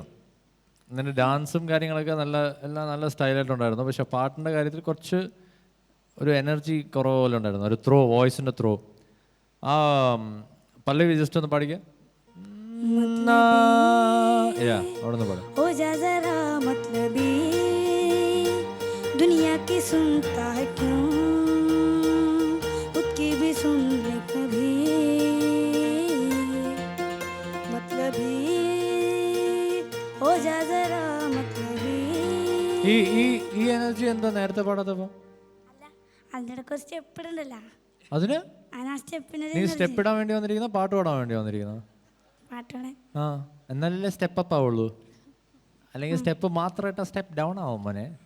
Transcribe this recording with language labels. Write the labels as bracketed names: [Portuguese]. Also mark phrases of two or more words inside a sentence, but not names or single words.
[Malayalam] എന്നിട്ട് ഡാൻസും കാര്യങ്ങളൊക്കെ എല്ലാം നല്ല സ്റ്റൈലായിട്ടുണ്ടായിരുന്നു. പക്ഷെ പാട്ടിൻ്റെ കാര്യത്തിൽ കുറച്ച് ഒരു എനർജി കുറവ് പോലെ ഉണ്ടായിരുന്നു. ഒരു ത്രോ, വോയിസിൻ്റെ ത്രോ. ആ പല്ലവി ജസ്റ്റ് ഒന്ന് പാടിക്കുക. അവിടെ നിന്ന് പാടാം. [Hindi] हो जा जरा मतलबी दुनिया की सुनता है क्यों, उसकी भी सुन ले कभी मतलबी हो जा जरा मतलबी. [Malayalam] ഈ എനർജി എന്താ നേരത്തെ പാടാത്തപ്പോ? അതിനിടയ്ക്ക് ഒരു സ്റ്റെപ്പ് ഇടണ്ടല്ലോ, അതിന് ആ സ്റ്റെപ്പിന് നീ സ്റ്റെപ്പ് ഇടാൻ വേണ്ടി വന്നിരിക്കുന്ന, പാട്ട് പാടാൻ വേണ്ടി വന്നിരിക്കുന്ന? പാട്ടാണ്. ആ, എന്നാലല്ലേ [English] step up [Malayalam] ആവുള്ളൂ. അല്ലെങ്കിൽ സ്റ്റെപ്പ് മാത്രമായിട്ടാ [English] step down [Malayalam] ആവും മോനെ.